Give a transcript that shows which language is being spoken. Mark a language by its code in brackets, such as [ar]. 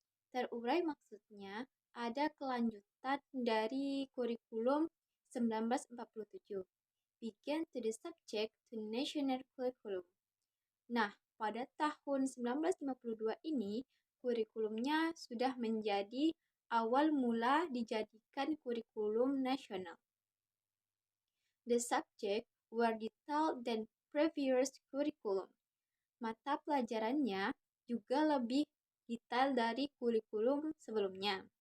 [id] Terurai maksudnya ada kelanjutan dari kurikulum 1947. [en] Begin to the subject to national curriculum. [id] Nah, pada tahun 1952 ini, kurikulumnya sudah menjadi awal mula dijadikan kurikulum nasional. [en] The subject were detailed than previous curriculum. [id] Mata pelajarannya juga lebih detail dari kurikulum sebelumnya.